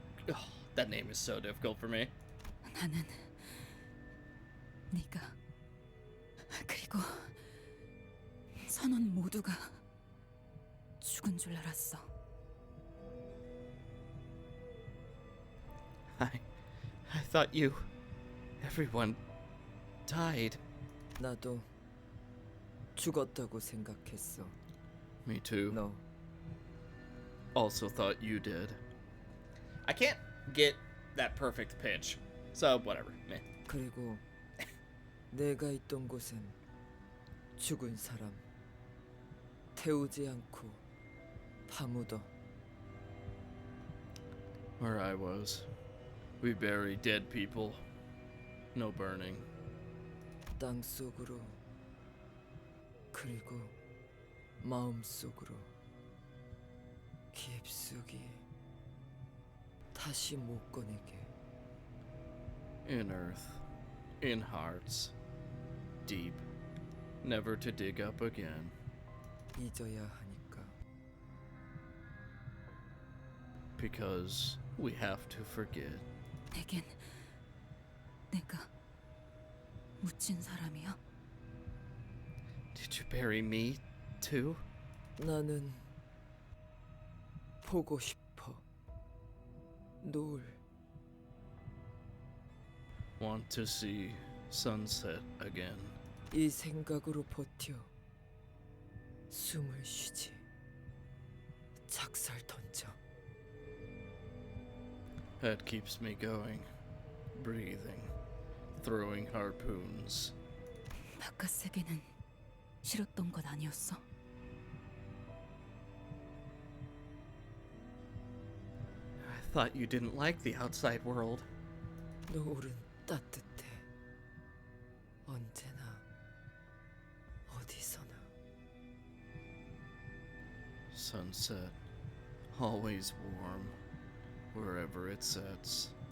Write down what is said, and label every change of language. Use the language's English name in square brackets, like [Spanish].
[English] Oh, that name is so difficult for me. [Korean] 나는 네가 그리고 선원 모두가 죽은 줄 알았어. [English] I thought everyone died. [Korean] 나도 죽었다고 생각했어. [English] Me too. [Korean] 너 [English] also thought you did. I can't get that perfect pitch, so whatever. Meh. [Korean] 그리고 내가 있던 곳엔 죽은 사람 태우지 않고 파묻어. [English] Where I was, we bury dead people. No burning. [Korean] 땅 속으로 그리고 마음 속으로 깊숙이 다시 못 꺼내게. [English] In earth, in hearts, deep, never to dig up again. [Korean] 잊어야 하니까. [English] Because we have to forget. [Korean] 내겐 내가 묻힌 사람이야? [English] Did you bury me too? [Korean] 나는 보고 싶어. 노을. [English] Want to see sunset again. [Korean] 이 생각으로 버텨. 숨을 쉬지. 작살 던져. [English] That keeps me going, breathing, throwing harpoons. [Korean] 바깥 세계는 싫었던 것 아니었어? [English] I thought you didn't like the outside world. [Korean] 노을은 따뜻해. 언제나 어디서나. [English] Sunset, always warm, wherever it sets.